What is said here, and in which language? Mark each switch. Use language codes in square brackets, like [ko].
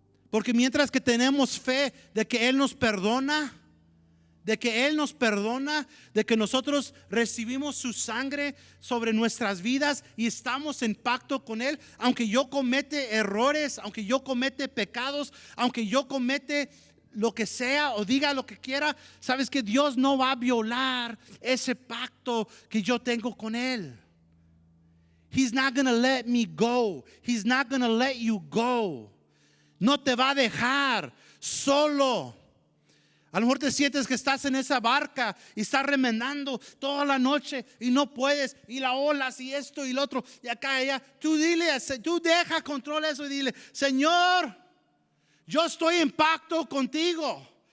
[es] Porque mientras que tenemos fe de que Él nos perdona, de que nosotros recibimos su sangre sobre nuestras vidas y estamos en pacto con Él, aunque yo comete errores, aunque yo comete pecados, aunque yo comete lo que sea o diga lo que quiera, sabes que Dios no va a violar ese pacto que yo tengo con Él. [en] He's not going to let me go. He's not going to let you go. [es] No te va a dejar solo. A lo mejor te sientes que estás en esa barca y estás remendando toda la noche y no puedes, y la olas y esto y lo otro y acá y allá. Tú deja control eso y dile: Señor, yo estoy en pacto contigo.